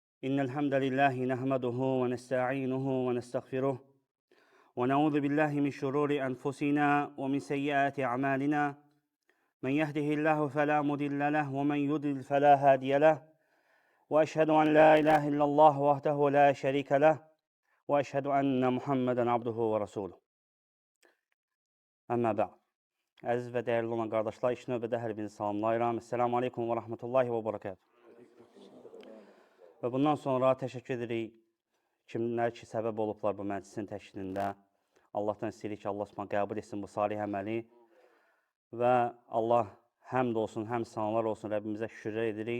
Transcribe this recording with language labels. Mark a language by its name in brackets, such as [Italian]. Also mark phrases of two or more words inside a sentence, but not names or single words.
[Arabic] إن الحمد لله نحمده ونستعينه ونستغفره ونعوذ بالله من شرور أنفسنا ومن سيئات أعمالنا من يهده الله فلا مضل له ومن يضلل فلا هادي له وأشهد أن لا إله إلا الله وحده لا شريك له وأشهد أن محمدا عبده ورسوله. أما بعد. [Azerbaijani] Əziz və dəyərli olan qardaşlar, ilk növbədə hər birinizi salamlayıram. [Arabic] السلام عليكم ورحمة الله وبركاته. [Azerbaijani] Və bundan sonra təşəkkür edirik kimlər ki, səbəb olublar bu məclisin təşkilində. Allahdan istəyirik ki, Allah Subhanahu qəbul etsin bu salih əməli və Allah həmd olsun, həm sanlar olsun, Rəbbimizə şükürlər edirik.